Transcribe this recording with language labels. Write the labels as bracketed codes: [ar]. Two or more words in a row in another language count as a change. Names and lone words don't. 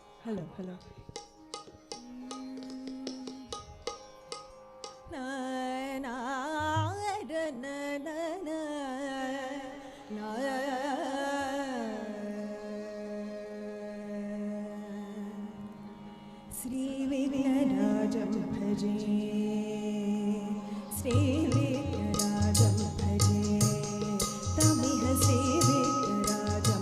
[en] hello, hello. Na na na na na na. [sa] Sri Vignarajam bhaje, Sri Vignarajam bhaje, Tamiha Sri Vignarajam